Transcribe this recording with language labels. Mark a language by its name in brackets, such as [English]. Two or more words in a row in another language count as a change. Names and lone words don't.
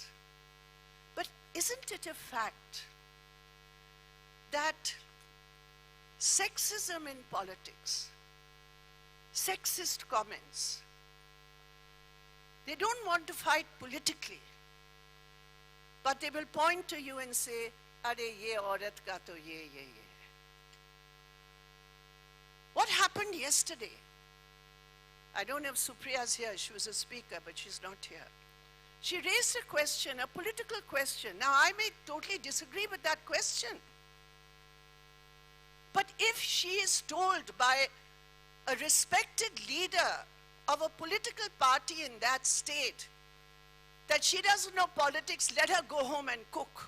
[English] But isn't it a fact that sexism in politics, sexist comments. They don't want to fight politically, but they will point to you and say, [Hindi] "अरे ये औरत का तो ये." [English] What happened yesterday? I don't know if Supriya's here. She was a speaker, but she's not here. She raised a question, a political question. Now, I may totally disagree with that question. But if she is told by a respected leader of a political party in that state that she doesn't know politics, let her go home and cook.